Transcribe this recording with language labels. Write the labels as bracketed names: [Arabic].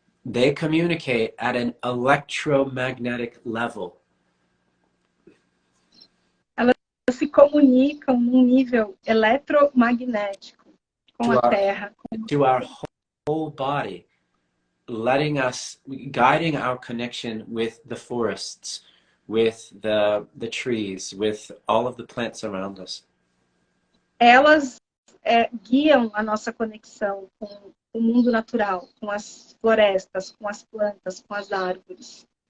[English] They communicate at an electromagnetic level. [Portuguese] Elas se comunicam num nível eletromagnético com a Terra. [English] To our whole body, letting us, guiding our connection with the forests, with the trees, with all of the plants around us. [Portuguese] Elas guiam a nossa conexão com o mundo natural, com as florestas, com as plantas, com as árvores.